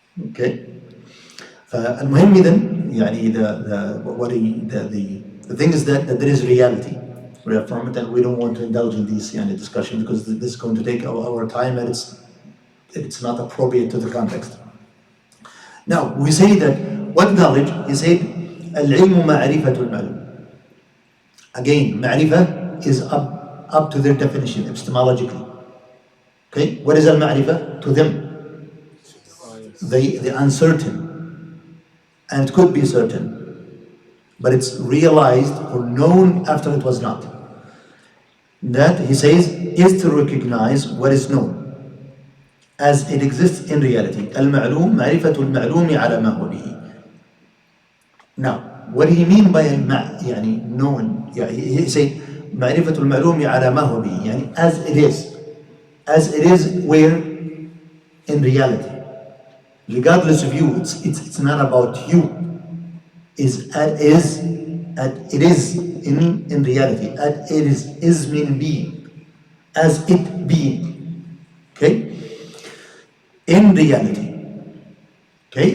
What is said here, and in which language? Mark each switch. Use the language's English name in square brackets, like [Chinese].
[English] Okay? [Arabic] فالمهم إذن يعني [English] the thing is that there is reality. We are from it, and we don't want to indulge in this discussion because this is going to take our time, and it's not appropriate to the context. Now, we say that what knowledge? He said, [Arabic] العلم معرفة المعلوم. [English] Again, معرفة is up to their definition, epistemologically. Okay, what is al-ma'rifah? To them, the uncertain, and it could be certain, but it's realized or known after it was not. That, he says, is to recognize what is known as it exists in reality. [Arabic] Al-ma'lum, معرفة المعلوم على ما هو به. Now, what do you mean by known? [English] He said, [Arabic] معرفة المعلوم على ما هو به, [English] as it is. As it is where? In reality. Regardless of you, it's not about you. It is in reality. It is meaning being. As it being. Okay? In reality. Okay?